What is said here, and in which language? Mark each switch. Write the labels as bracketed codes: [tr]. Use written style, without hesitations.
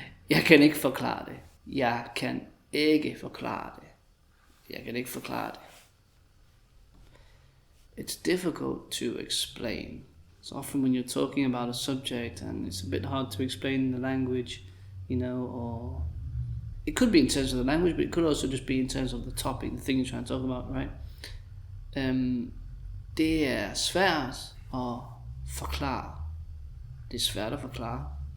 [da] Jeg kan ikke forklare det. Jeg kan ikke forklare det. Jeg kan ikke forklare det. [en] It's difficult to explain. So often when you're talking about a subject and it's a bit hard to explain the language, or it could be in terms of the language, but it could also just be in terms of the topic, the thing you're trying to talk about, right? [da] Det er svært at forklare. Det er svært at forklare.